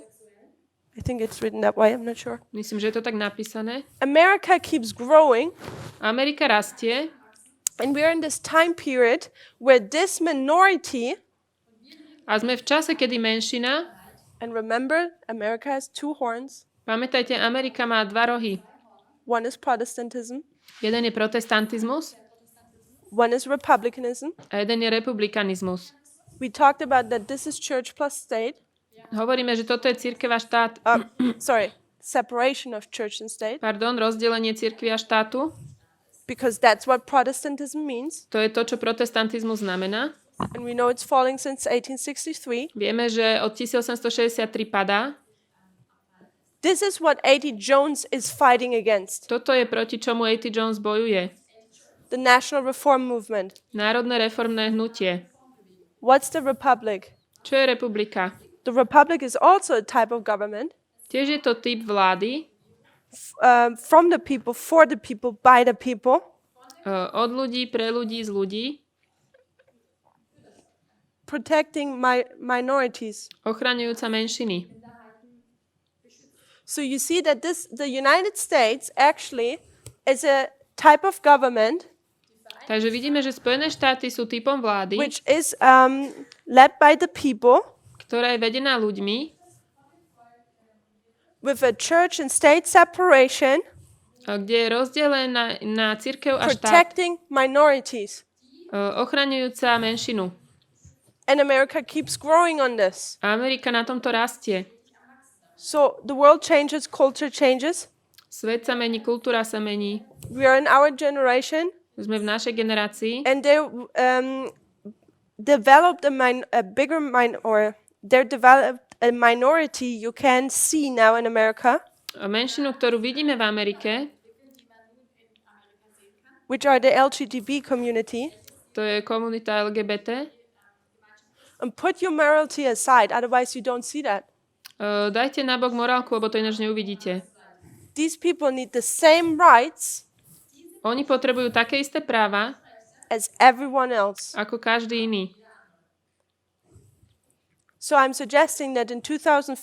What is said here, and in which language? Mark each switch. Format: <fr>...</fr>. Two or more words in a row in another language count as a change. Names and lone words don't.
<en>I think it's written that way, I'm not sure.</en> <sk>Myslím, že je to tak napísané.</sk> <en>America keeps growing,</en> <sk>Amerika rastie</sk> <en>and we're in this time period where this minority,</en> <sk>a sme v čase, kedy menšina,</sk> <en>and remember, America has two horns.</en> <sk>pamätajte, Amerika má dva rohy.</sk> <en>One is Protestantism,</en> <sk>Jeden je protestantizmus</sk> <en>one is republicanism.</en> <sk>a jeden je republikanizmus.</sk> <en>We talked about that this is church plus state.</en> <sk>Hovoríme, že toto je cirkev a štát.</sk> <en>Separation of church and state,</en> <sk>Rozdelenie cirkvi a štátu.</sk> <en>because that's what Protestantism means.</en> <sk>To je to, čo protestantizmus znamená.</sk> <en>And we know it's falling since 1863.</en> <sk>Vieme, že od 1863 padá.</sk> <en>This is what A.T. Jones is fighting against.</en> <sk>Toto je proti čomu A.T. Jones bojuje.</sk> <en>The National Reform Movement.</en> <sk>Národné reformné hnutie.</sk> <en>What's the Republic?</en> <sk>Čo je republika?</sk> <en>The Republic is also a type of government.</en> <sk>Tiež je to typ vlády</sk> <en>from the people, for the people, by the people.</en> <sk>Od ľudí, pre ľudí, z ľudí.</sk> <en>Protecting minorities.</en> <sk>Ochraňujúca menšiny.</sk> <en>So you see that the United States actually is a type of government</en> <sk>Takže vidíme, že Spojené štáty sú typom vlády,</sk> <en>which is led by the people,</en> <sk>ktorá je vedená ľuďmi,</sk> <en>with a church and state separation,</en> <sk>kde je rozdelená na cirkev a štát,</sk> <en>protecting minorities.</en> <sk>ochraňujúca menšinu.</sk> <en>And America keeps growing on this.</en> <sk>A Amerika na tomto rastie.</sk> <en>So the world changes, culture changes.</en> <sk>Svet sa mení, kultúra sa mení.</sk> <en>We are in our generation,</en> <sk>Sme v našej generácii.</sk> <en>and they developed they're developed a minority you can see now in America,</en> <sk>A menšinu, ktorú vidíme v Amerike,</sk> <en>which are the LGBT community.</en> <sk>to je komunita LGBT.</sk> <en>And put your morality aside, otherwise you don't see that.</en> <sk>Dajte nabok morálku, lebo to ináč neuvidíte.</sk> <en>These people need the same rights</en> <sk>Oni potrebujú také isté práva,</sk> <en>as everyone else.</en> <sk>ako každý iný.</sk> <en>So I'm suggesting that in 2015,</en>